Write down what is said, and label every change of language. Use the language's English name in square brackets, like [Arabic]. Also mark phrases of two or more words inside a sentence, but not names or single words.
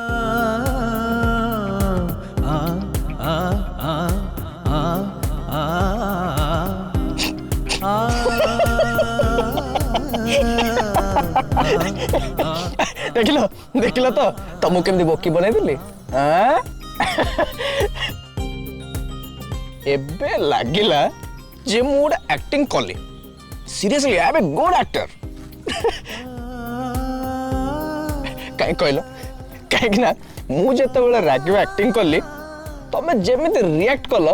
[Odia] ଦେଖିଲ ଦେଖିଲ ତ ତୁମକୁ କେମିତି ବୋକା ବନେଇ ଦେଲି ଏବେ ଲାଗିଲା ଯେ ମୁଁ ଗୋଟେ ଏକ୍ଟିଂ କଲି [English] seriously I am a good actor [Odia] କାହିଁ କହିଲ କାହିଁ ମୁଁ ଯେତେ ରାଗିଓ ଏକ୍ଟିଂ କଲି ତମେ ଯେମିତି ରିଏକ୍ଟ କଲ